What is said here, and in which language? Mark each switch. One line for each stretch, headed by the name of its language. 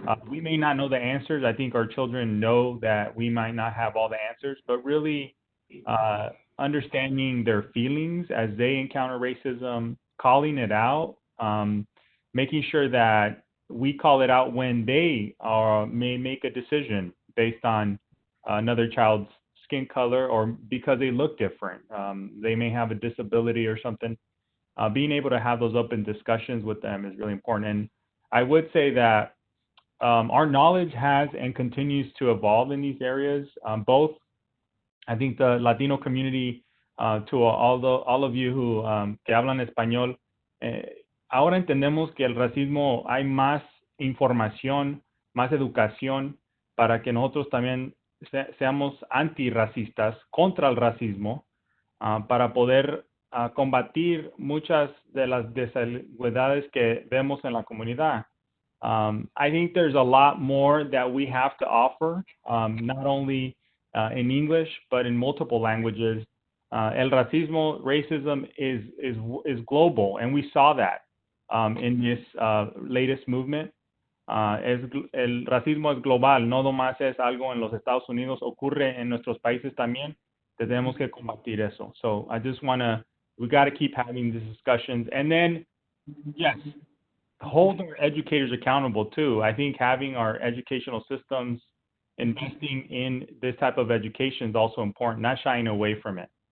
English: We may not know the answers. I think our children know that we might not have all the answers, but really understanding their feelings as they encounter racism, calling it out, making sure that we call it out when they may make a decision based on another child's skin color or because they look different. They may have a disability or something. Being able to have those open discussions with them is really important. And I would say that our knowledge has and continues to evolve in these areas. Both, I think the Latino community, to all of you who
Spanish: que hablan español, ahora entendemos que el racismo hay más información, más educación para que nosotros también seamos antirracistas contra el racismo, para poder combatir muchas de las desigualdades que vemos en la comunidad.
English: I think there's a lot more that we have to offer, not only in English, but in multiple languages. El racism is global, and we saw that in this latest movement.
Spanish: El racismo es global, no nomás es algo en los Estados Unidos, ocurre en nuestros países también. Tenemos que combatir eso.
English: So I just we got to keep having these discussions. And then, yes, hold our educators accountable too. I think having our educational systems, investing in this type of education is also important, not shying away from it.